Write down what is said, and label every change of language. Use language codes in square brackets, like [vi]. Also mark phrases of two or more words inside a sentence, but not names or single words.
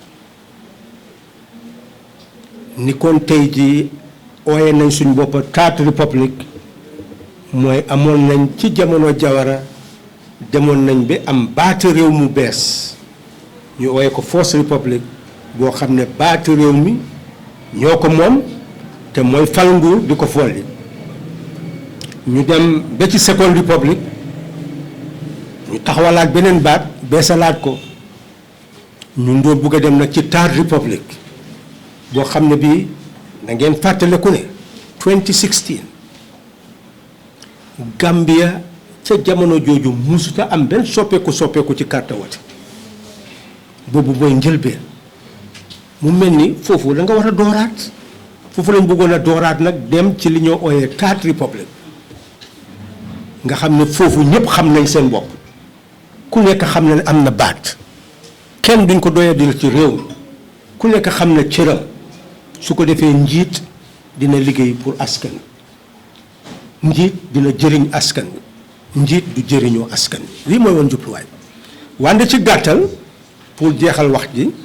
[wo] ni kon tey ji ooye nañ suñ boppa [en] Third Republic [wo] mooy amoon nañ ci jamono Jawara demoon nañ bi am baati réew mu bees ñu ooye ko [en] Fourth Republic [wo] boo xam ne baati réew mi ñoo ko moom te mooy fal nguur di ko folli ñu dem ba ci [en] Second Republic [wo] ñu taxawalaat beneen baat beesalaat ko ñu doon bugg a dem nag ci [en] third republic [wo] boo xam ne bii da ngeen fàttaleku ne 2016 Gambia ca jamono jooju musuta am benn soppeeku ci carte wote boobu mooy njëlbeen mu mel ni foofu da nga war a dooraat foofu lañ bëggoon a dooraat nag dem ci li ñoo ooyee [en] third republic [wo] nga xam ne foofu ñëpp xam nañ seen bopp ku nekk xam na ne am na baat kenn duñ ko doyadil ci réew mi ku nekk xam na cëram su ko defee njiit dina liggéey pour askan wi njiit dina jëriñ askan wi njiit du jëriñoo askan wi lii mooy woon jubluwaay wante ci gàttal pour jeexal wax ji